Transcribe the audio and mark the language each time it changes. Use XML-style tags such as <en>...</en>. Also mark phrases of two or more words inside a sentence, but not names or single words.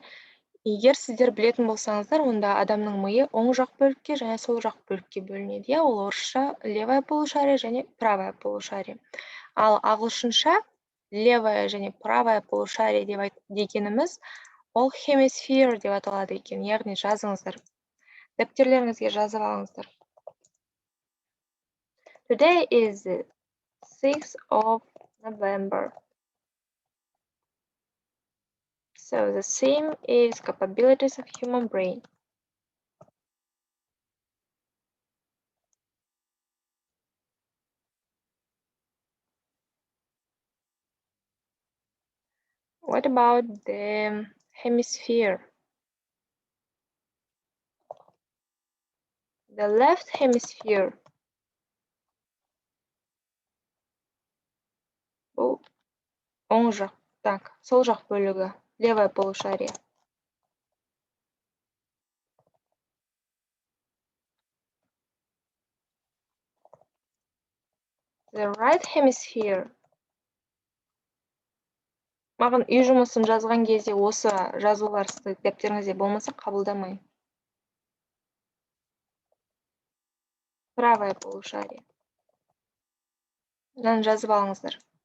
<kk>Егер сіздер білетін болсаңыздар, онда адамның миы оң жақ бөлікке және сол жақ бөлікке бөлінеді, иә? Ол орысша</kk> <ru>левое полушарие</ru> <kk>және</kk> <ru>правое полушарие.</ru> <kk>Ал ағылшынша левое және</kk> <ru>правое полушарие</ru> <kk>дегеніміз ол хемисфер деп аталады екен, яғни жазыңыздар. Дәптерлеріңізге жазып алыңыздар.</kk> <en>Today is the 6th of November. So the theme is capabilities of human brain. What about the hemisphere? The left hemisphere.</en> <kk>Бұл оң жақ. Так, сол жақ бөлігі.</kk> <ru>Левое полушарие.</ru> <en>The right hemisphere.</en> <kk>Маған үй жұмысын жазған кезде осы жазулар сіздің дәптеріңізде болмаса қабылдамаймын.</kk> <ru>Правое полушарие.</ru> <kk>Мынаны жазып алыңыздар.</kk>